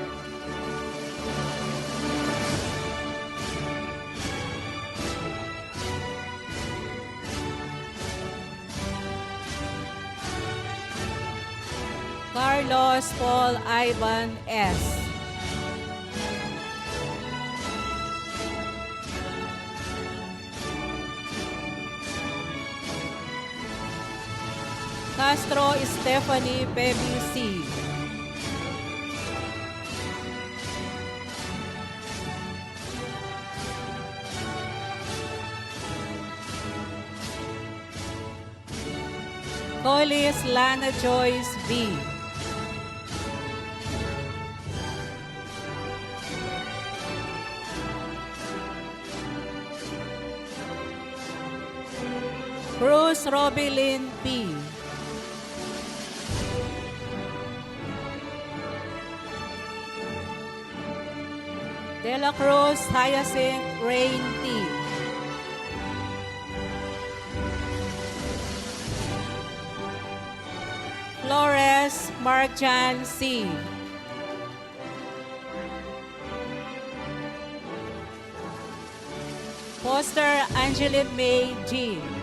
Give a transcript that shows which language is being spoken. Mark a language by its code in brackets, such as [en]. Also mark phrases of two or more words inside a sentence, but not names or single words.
[en] Carlos Paul Ivan S. Castro Stephanie Baby C. Collis Lana Joyce B. Cruz Robilyn P. De La Cruz Hyacinth Rain T. Flores Marchan C. Foster Angeline May G.